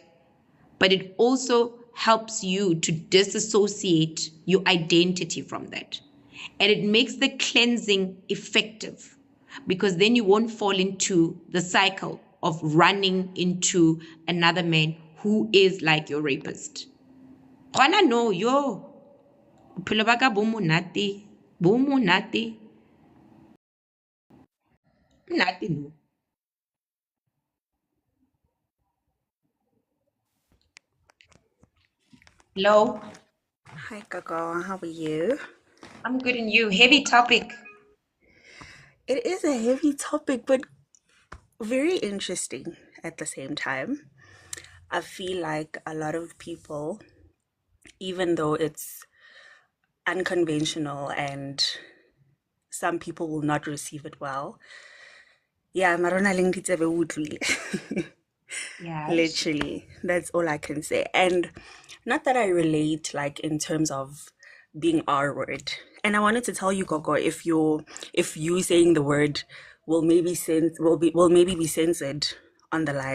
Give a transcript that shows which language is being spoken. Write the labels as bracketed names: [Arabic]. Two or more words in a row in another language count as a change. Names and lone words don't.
[English] But it also helps you to disassociate your identity from that. And it makes the cleansing effective because then you won't fall into the cycle of running into another man who is like your rapist. Gwana no, yo. [Northern Sotho] Bophelo ba ka bo monate no. [English] Hello, Hi, Gaga. How are you? I'm good and you. Heavy topic. It is a heavy topic, but very interesting at the same time. I feel like a lot of people, even though it's unconventional and some people will not receive it well. Yeah, [Northern Sotho] marona leng ditsebe o utlwile. [English] Yeah. Literally, that's all I can say. And not that I relate, like in terms of being R word. And I wanted to tell you, Gogo, if you saying the word will maybe be censored on the live.